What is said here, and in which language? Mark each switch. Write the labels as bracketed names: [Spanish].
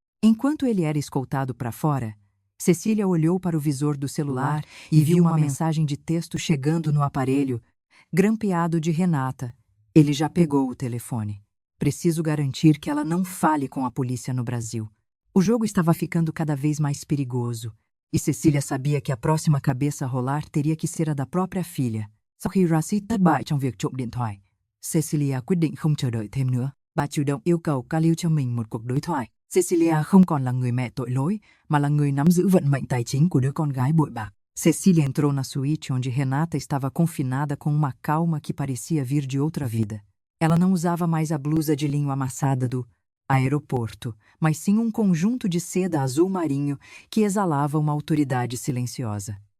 [Portuguese] Enquanto ele era escoltado para fora, Cecília olhou para o visor do celular e viu uma mensagem de texto chegando no aparelho, grampeado de Renata. Ele já pegou o telefone. Preciso garantir que ela não fale com a polícia no Brasil. O jogo estava ficando cada vez mais perigoso, e Cecília sabia que a próxima cabeça a rolar teria que ser a da própria filha. [Vietnamese] Sau khi Rashid thất bại trong việc trộm điện thoại, Cecilia quyết định không chờ đợi thêm nữa. Bà chủ động yêu cầu Khalil cho mình một cuộc đối thoại. Cecilia không còn là người mẹ tội lỗi, mà là người nắm giữ vận mệnh tài chính của đứa con gái bội bạc. [Portuguese] Cecília entrou na suíte onde Renata estava confinada com uma calma que parecia vir de outra vida. Ela não usava mais a blusa de linho amassada do aeroporto, mas sim um conjunto de seda azul marinho que exalava uma autoridade silenciosa.